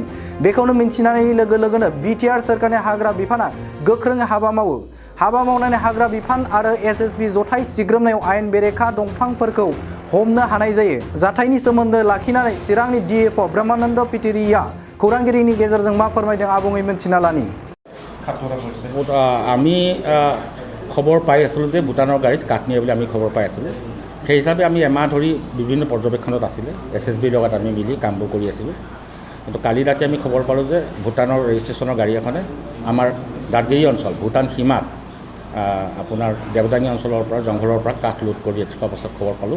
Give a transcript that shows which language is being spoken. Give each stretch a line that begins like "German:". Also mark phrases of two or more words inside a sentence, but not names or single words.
Bodo: बेखौनो मिन्थिनानै लोगो लोगोनो बिटिआर सोरखारनि हाग्रा बिफाना गोख्रों हाबा मावो। हाबा मावनानै हाग्रा बिफान आरो SSB जथाय सिग्रोमनायाव आयेन बेरेखा दंफांफोरखौ हमनो हानाय जायो। जाथायनि सोमोन्दो लाखिनानै चिरांनि DFO ब्रह्मानन्द पिटिरिया खौरांगिरिनि गेजेरजों मा फोरमायदों आबुङै मिन्थिना लानि।
Assamese: আমি খবৰ পাই আছিলোঁ যে ভূটানৰ গাড়ীত কাঠ নিয়ে বুলি আমি খবৰ পাই আছিলোঁ। সেই হিচাপে আমি এমাহ ধৰি বিভিন্ন পৰ্যবেক্ষণত আছিলে SSBৰ লগত আমি মিলি কামবোৰ কৰি আছিলোঁ। কিন্তু কালি ৰাতি আমি খবৰ পালোঁ যে ভূটানৰ ৰেজিষ্ট্ৰেশ্যনৰ গাড়ী এখনে আমাৰ দাঁতগিৰি অঞ্চল ভূটান সীমাত আপোনাৰ দেৱদাঙি অঞ্চলৰ পৰা জংঘলৰ পৰা কাঠ লোড কৰি থকা পাছত খবৰ পালোঁ।